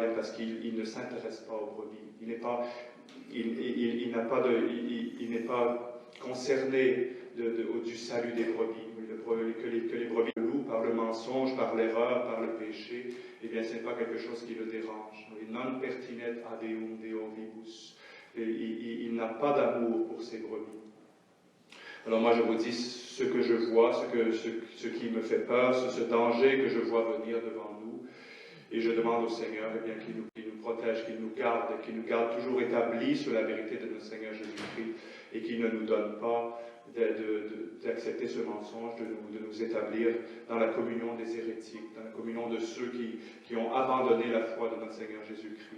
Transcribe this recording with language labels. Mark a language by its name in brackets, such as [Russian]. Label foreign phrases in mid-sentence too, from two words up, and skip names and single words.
[French] Bien parce qu'il ne s'intéresse pas aux brebis. Il n'est pas concerné du salut des brebis. Que les brebis le louent par le mensonge, par l'erreur, par le péché, eh bien, ce n'est pas quelque chose qui le dérange. [Latin] Non pertinet ad eum Deo vibus. [French] Il n'a pas d'amour pour ses brebis. Alors moi, je vous dis ce que je vois, ce qui me fait peur, ce danger que je vois venir devant nous. Et je demande au Seigneur eh bien, qu'il nous protège, qu'il nous garde toujours établis sur la vérité de notre Seigneur Jésus-Christ et qu'il ne nous donne pas d'accepter ce mensonge, de nous établir dans la communion des hérétiques, dans la communion de ceux qui ont abandonné la foi de notre Seigneur Jésus-Christ.